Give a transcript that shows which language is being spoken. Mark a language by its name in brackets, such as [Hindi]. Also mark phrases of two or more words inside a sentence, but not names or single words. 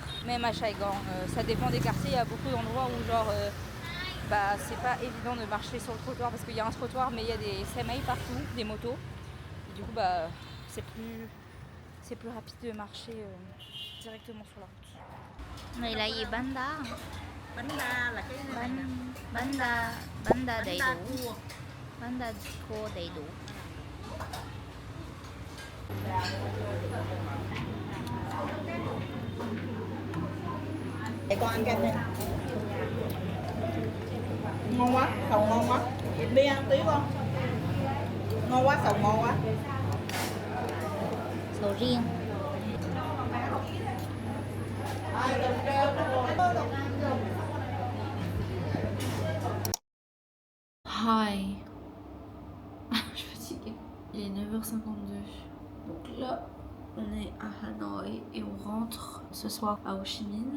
[French] Même à Saigon, ça dépend des quartiers. Il y a beaucoup d'endroits où genre... c'est pas évident de marcher sur le trottoir parce qu'il y a un trottoir mais il y a des semi partout, des motos. Et du coup c'est plus rapide de marcher directement sur la route. [Vietnamese] Này là gì banda? Banda là cái này nè. Banda đầy đủ. Banda khô đầy đủ. Để con ăn kem đi. Ngon quá, sầu ngon quá. Đi ăn tí con. Ngon quá, sầu ngon quá. Sầu riêng. [French] Hi. Je suis fatiguée. Il est 9h52. Donc là, on est à Hanoï et on rentre ce soir à Ho Chi Minh.